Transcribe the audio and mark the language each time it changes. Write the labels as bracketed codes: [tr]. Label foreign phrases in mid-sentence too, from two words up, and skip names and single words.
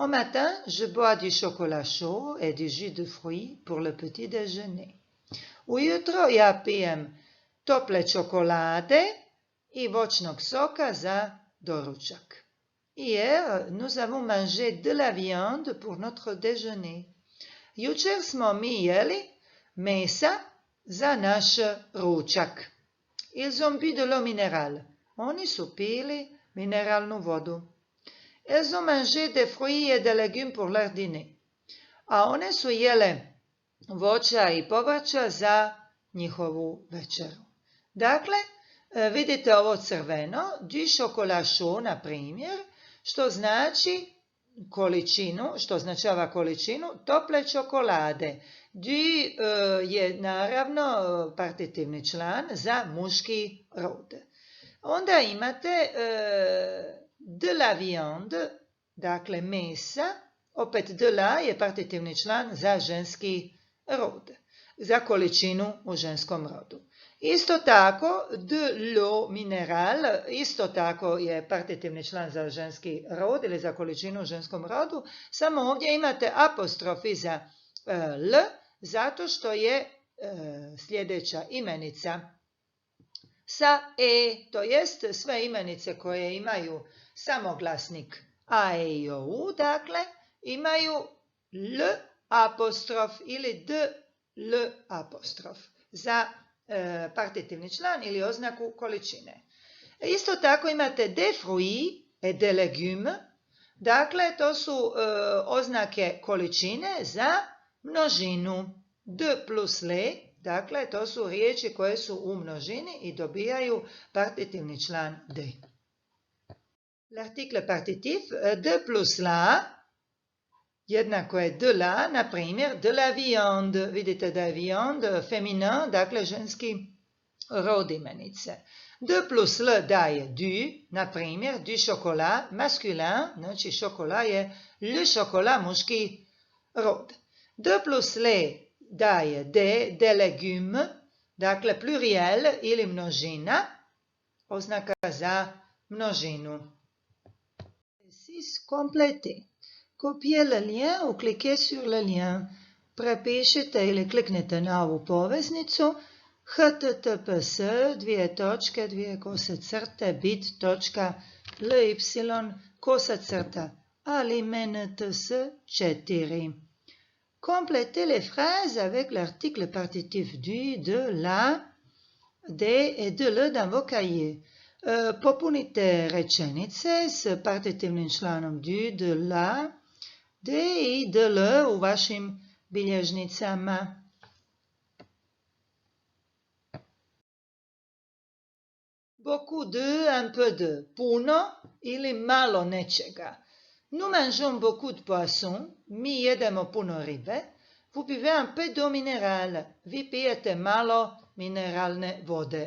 [fr] Au matin, je bois du chocolat chaud et du jus de fruits pour le petit déjeuner. [hr] Ujutro ja pijem tople čokolade i voćnog soka za doručak. [fr] Hier, nous avons mangé de la viande pour notre déjeuner. [hr] Jučer smo mi jeli mesa za naš ručak. [fr] Ils ont bu de l'eau minérale. [hr] Oni su pili mineralnu vodu. [fr] Elles ont mangé des fruits et des légumes pour leur dîner. [hr] A one su jele voća i povrća za njihovu večeru. Dakle, vidite ovo crveno, [fr] du chocolat chaud, [hr] na primjer, što znači količinu, što označava količinu tople čokolade. Du je naravno partitivni član za muški rod. Onda imate [fr] de la viande, [hr] dakle mesa, opet [fr] de la [hr] je partitivni član za ženski rod, za količinu u ženskom rodu. Isto tako, [fr] de l'eau minérale, [hr] isto tako je partitivni član za ženski rod ili za količinu u ženskom rodu, samo ovdje imate apostrof iza l, zato što je sljedeća imenica sa e, to jest sve imenice koje imaju samoglasnik a, e, i, o, u, dakle, imaju l apostrof ili d l apostrof za partitivni član ili oznaku količine. Isto tako imate [fr] des fruits et des légumes, [hr] dakle to su oznake količine za množinu. [fr] De plus les, [hr] dakle to su riječi koje su u množini i dobijaju partitivni član de. [fr] L'article partitif de plus la [hr] jednako je [fr] de la, [hr] na primjer, [fr] de la viande. [hr] Vidite da je [fr] viande feminin, [hr] dakle ženski rod imenice. [fr] De plus l daje du, [hr] na primjer, [fr] du chocolat masculin, znači chocolat je le chocolat [hr] muški rod. [fr] De plus le daje des légumes, [hr] dakle pluriel ili množina, oznaka za množinu. [fr] Complété. Copiez le lien ou cliquez sur le lien. [hr] Prepišite ili kliknite na ovu poveznicu https://bit.ly/alimentс4. [fr] Complétez les phrases avec l'article partitif du, de, la, des et de le dans vos cahiers. [hr] Popunite rečenice s partitivnim članom [fr] du, de, la, de i de le [hr] u vašim bilježnicama. [fr] Beaucoup de, un peu de, [hr] puno ili malo nečega. [fr] Nous mangeons beaucoup de poissons, [hr] mi jedemo puno ribe. [fr] Vous buvez un peu d'eau minérale, [hr] vi pijete malo mineralne vode.